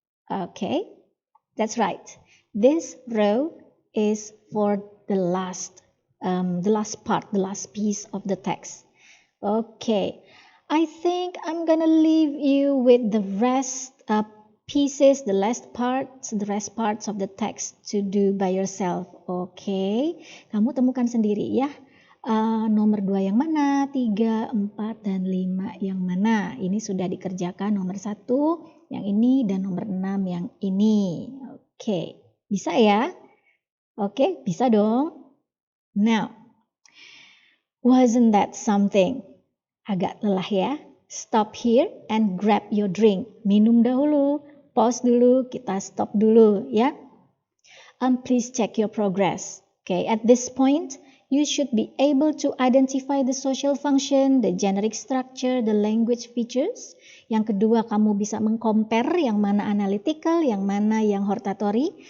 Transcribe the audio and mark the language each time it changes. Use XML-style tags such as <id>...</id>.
<en>Okay, that's right. This row is for the last part, the last piece of the text. Okay, I think I'm gonna leave you with the rest pieces, the rest parts of the text to do by yourself.</en> <id>Okay, kamu temukan sendiri ya. Nomor 2 yang mana, 3, 4, dan 5 yang mana. Ini sudah dikerjakan nomor 1 yang ini dan nomor 6 yang ini. Oke, bisa ya? Oke, bisa dong.</id> <en>Now, wasn't that something?</en> <id>Agak lelah ya?</id> <en>Stop here and grab your drink.</en> <id>Minum dahulu, pause dulu, kita stop dulu ya.</id> <en>Please check your progress. Okay, at this point, you should be able to identify the social function, the generic structure, the language features.</en> <id>Yang kedua, kamu bisa mengcompare yang mana analytical, yang mana yang hortatory.</id>